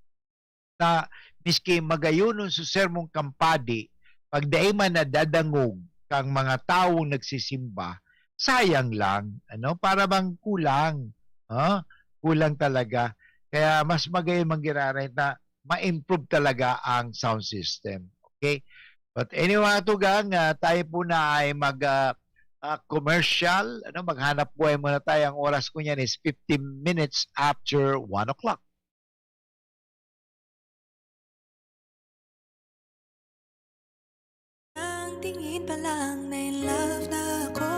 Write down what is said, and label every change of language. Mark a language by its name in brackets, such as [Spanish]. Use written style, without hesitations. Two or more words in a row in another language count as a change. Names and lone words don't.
[Bikol] Na miski magayunon sa sermong kampadi, pag daay man nadadangog kang mga taong nagsisimba, sayang lang. Para bang kulang. Kulang talaga. Kaya mas magayon manggiraray na ma-improve talaga ang [English] sound system. Okay? But anyway, [Filipino] tugang, tayo po na ay commercial. Maghanap buhay muna tayo. Ang oras ko niyan is [English] 15 minutes after 1 o'clock. [Filipino] Ang tingin pa lang na in love na ako.